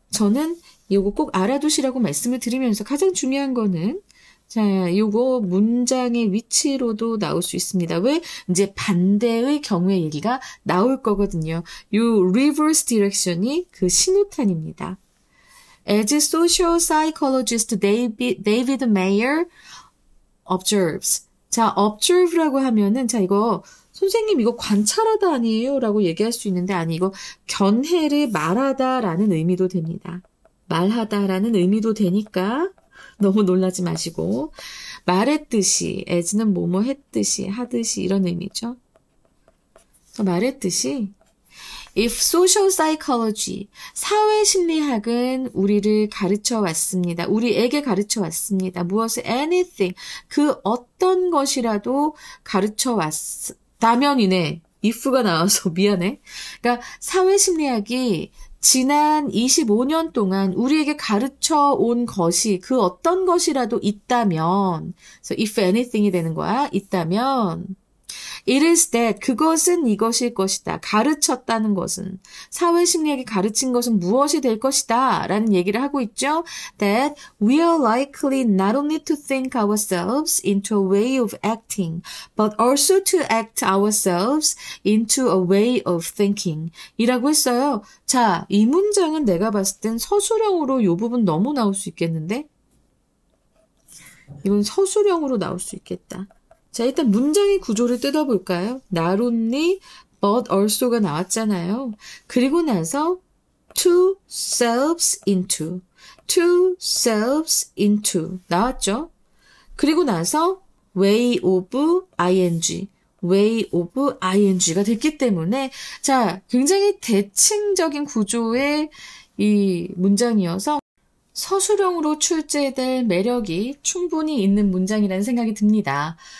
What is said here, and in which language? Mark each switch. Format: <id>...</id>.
<ko>저는 이거 꼭 알아두시라고 말씀을 드리면서 가장 중요한 거는 자, 요거 문장의 위치로도 나올 수 있습니다. 왜? 이제 반대의 경우의 얘기가 나올 거거든요. 요 reverse direction이 그 신호탄입니다.</ko> <en>As social psychologist David Mayer observes.</en> <ko>자, observe라고 하면은 자, 이거 선생님 이거 관찰하다 아니에요? 라고 얘기할 수 있는데 아니 이거 견해를 말하다라는 의미도 됩니다. 말하다라는 의미도 되니까 너무 놀라지 마시고 말했듯이 as는 뭐뭐 했듯이 하듯이 이런 의미죠. 말했듯이</ko> <en>If social psychology,</en> <ko>사회심리학은 우리를 가르쳐 왔습니다. 우리에게 가르쳐 왔습니다. 무엇을 anything, 그 어떤 것이라도 가르쳐 왔다면이네. if가 나와서 미안해. 그러니까 사회심리학이 지난 25년 동안 우리에게 가르쳐 온 것이 그 어떤 것이라도 있다면,</ko> <en>so if anything</en> <ko>이 되는 거야. 있다면,</ko> <en>it is that,</en> <ko>그것은 이것일 것이다. 가르쳤다는 것은, 사회심리학이 가르친 것은 무엇이 될 것이다. 라는 얘기를 하고 있죠.</ko> <en>That we are likely not only to think ourselves into a way of acting, but also to act ourselves into a way of thinking.</en> <ko>이라고 했어요. 자, 이 문장은 내가 봤을 땐 서술형으로 이 부분 너무 나올 수 있겠는데? 이건 서술형으로 나올 수 있겠다. 자, 일단 문장의 구조를 뜯어볼까요? Not only, but also가 나왔잖아요. 그리고 나서 two selves into, two selves into 나왔죠? 그리고 나서 way of ing, way of ing가 됐기 때문에 자, 굉장히 대칭적인 구조의 이 문장이어서 서술형으로 출제될 매력이 충분히 있는 문장이라는 생각이 듭니다.</ko>